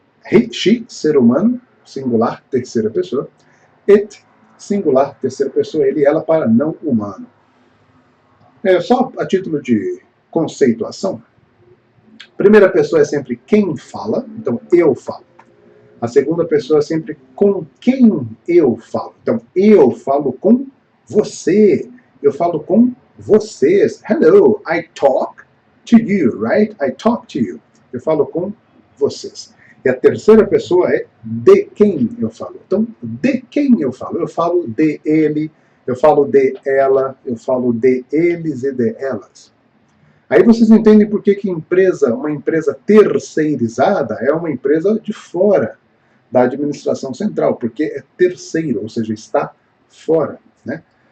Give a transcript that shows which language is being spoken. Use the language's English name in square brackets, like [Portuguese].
[Portuguese] He, she, ser humano, singular, terceira pessoa. It, singular, terceira pessoa, ele e ela para não humano. Só a título de conceituação, primeira pessoa é sempre quem fala, então eu falo. A segunda pessoa é sempre com quem eu falo. Então, eu falo com você. Eu falo com vocês. [English] Hello, I talk to you, right? I talk to you. [Portuguese] Eu falo com vocês. E a terceira pessoa é de quem eu falo. Então, de quem eu falo? Eu falo de ele, eu falo de ela, eu falo de eles e de elas. Aí vocês entendem por que uma empresa terceirizada é uma empresa de fora da administração central, porque é terceiro, ou seja, está fora. Né?